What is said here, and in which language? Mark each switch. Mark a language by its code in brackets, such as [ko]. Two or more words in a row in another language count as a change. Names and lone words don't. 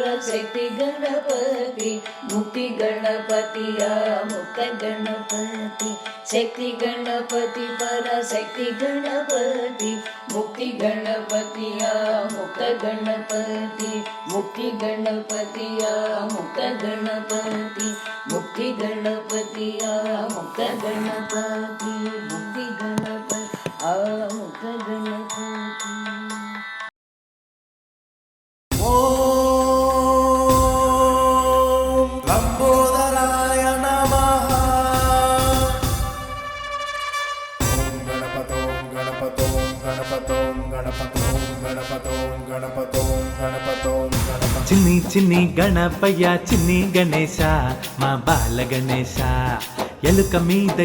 [sa] शक्ति गणपति मुक्ति गणपति अमुक गणपति शक्ति गणपति पर शक्ति गणपति मुक्ति गणपति अमुक गणपति मुक्ति गणपति अमुक गणपति मुक्ति गणपति अमुक गणपति मुक्ति गणपति अमुक गणपति ఓం లంబోదరాయ నమః [te] చిన్ని చిన్ని గణపయ్య చిన్ని గణేశ మా బాల గణేశ ఎలుక మీద